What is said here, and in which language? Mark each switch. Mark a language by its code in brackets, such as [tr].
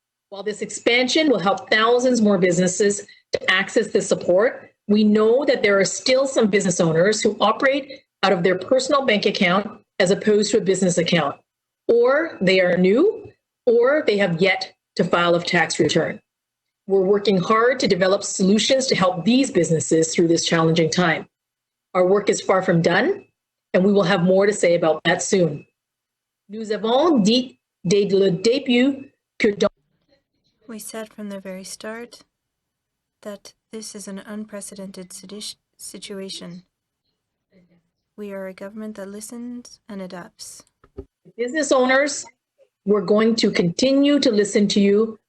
[en] While this expansion will help thousands more businesses to access this support, we know that there are still some business owners who operate out of their personal bank account as opposed to a business account, or they are new, or they have yet to file a tax return. We're working hard to develop solutions to help these businesses through this challenging time. Our work is far from done, and we will have more to say about that soon. [fr] Nous avons dit dès le début que dans [en] We said from the very start that this is an unprecedented situation. We are a government that listens and adapts. business owners, we're going to continue to listen to you.